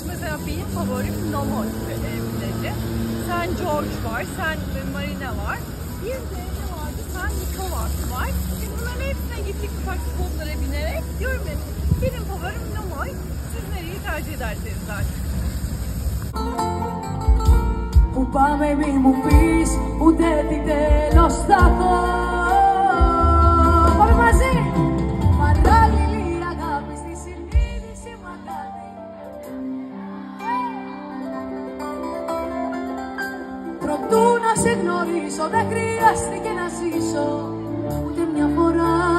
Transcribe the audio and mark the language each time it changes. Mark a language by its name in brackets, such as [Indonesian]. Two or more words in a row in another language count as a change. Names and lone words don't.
[Turkish] Mesela benim favorim Nomo plajı. Saint George var, Saint Marina var. Bir de ne vardı? Saint Nicholas var. Bunların hepsine gittik bu taksi botlara binerek. Diyorum ya, benim favorim Nomo. Siz nereyi tercih ederseniz artık. [Greek] Που πάμε μη μου πεις ούτε τι τέλος θα έχω. Πάμε μαζί! Παράλληλη αγάπη στη συνείδηση μου αγάπη. Προτού να σε γνωρίσω δεν χρειάστηκε να ζήσω ούτε μια φορά.